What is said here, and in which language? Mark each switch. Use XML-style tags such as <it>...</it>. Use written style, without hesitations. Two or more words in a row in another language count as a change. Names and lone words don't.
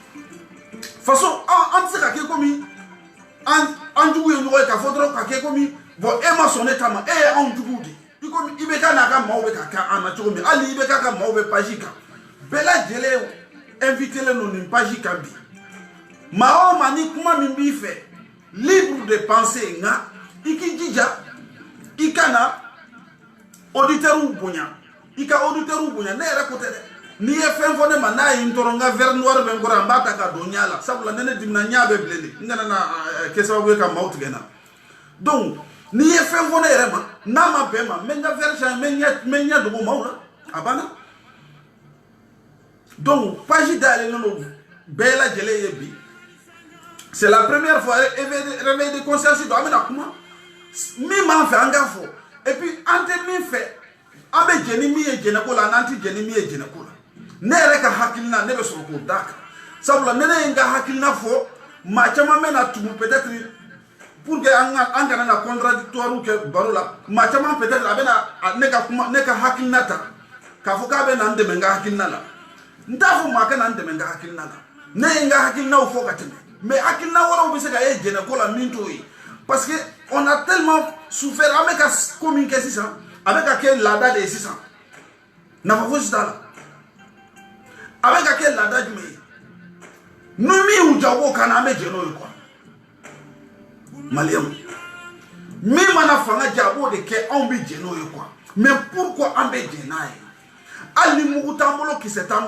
<bm>faso an tɛ se ka kɛ komi an jugu ye ɲɔgɔn ye k'a fɔ dɔrɔn ka kɛ komi bon e ma sɔn ne ta ma e ye anw juguw de i komi i bɛ ka n'a ka maaw bɛ ka kɛ an na cogo min hali i bɛ ka maaw bɛ page kan bɛɛ lajɛlen invité len don nin page kan bi maa o maa ni kuma min b'i fɛ</bm> <fr>libre de penser</fr> <bm>nka i k'i jija i ka na auditeurs bonya i ka auditeurs bonya ne yɛrɛ ko tɛ dɛ n'i ye fɛn fɔ ne ma n'a ye n tɔɔrɔ n ka</bm> <fr>verre noir</fr> <bm>bɛ n kɔrɔ an b'a ta ka don ɲa la sabula ne dimina ɲa bɛ bilen de n kana na kɛ sababu ye ka maaw tigɛ n na donc n'i ye fɛn fɔ ne yɛrɛ ma n'a ma bɛn ma n bɛ n ka</bm> <fr>verre changer</fr> <bm>n bɛ ɲɛ dogo maaw la a banna donc page dayɛlɛlen don bɛɛ lajɛlen ye bi</bm> <fr>c'est la première fois réveil de conscience</fr> <bm>don an bɛna kuma min b'an fɛ an k'a fɔ</bm> <fr>et puis</fr> <bm>an tɛ min fɛ an bɛ jɛ ni min ye jɛnɛko la n'an tɛ jɛ ni min ye jɛnɛko la ne yɛrɛ ka hakilina ne bɛ sɔrɔ k'o d'a kan sabula ne ye n ka hakilina fɔ maa caman bɛ na tugu</bm> <fr>peut-être pour que</fr> <bm>an kana na contradictoire kɛ baro la maa caman peut-être a bɛ na ne ka hakilina ta k'a fɔ k'a bɛ na n dɛmɛ n ka hakilina la n t'a fɔ maa ka na n dɛmɛ n ka hakilina la ne ye n ka hakilinaw fɔ ka tɛmɛ mais hakilina wɛrɛw bɛ se ka ye jɛnɛko la min t'o ye</bm> <fr>parce que on a tellement souffert</fr> <bm>an bɛ ka ko min kɛ sisan a bɛ ka kɛ laada de ye sisan nafa fosi t'a la a bɛ ka kɛ laada jumɛn ye ni min y'u jago kan na an bɛ jɛ n'o ye quoi maliyɛnw min mana fanga jɛ a b'o de kɛ anw bɛ jɛ n'o ye quoi</bm> <fr>mais pourquoi</fr> <bm>an bɛ jɛ n'a ye hali ni mugu t'an bolo kisɛ t'an</bm>